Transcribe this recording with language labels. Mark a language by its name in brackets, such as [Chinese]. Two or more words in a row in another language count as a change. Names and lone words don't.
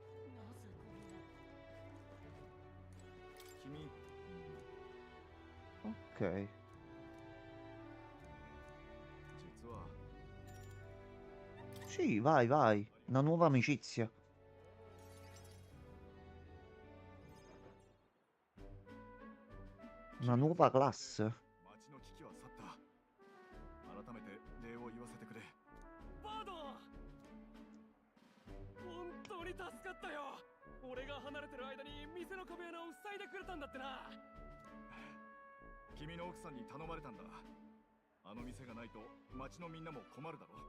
[Italian] Ok. Sì, vai, vai. Una nuova amicizia. Una nuova classe. [Japanese] 俺が離れてる間に店の壁穴を塞いでくれたんだってな。君の奥さんに頼まれたんだ。あの店がないと町のみんなも困るだろ。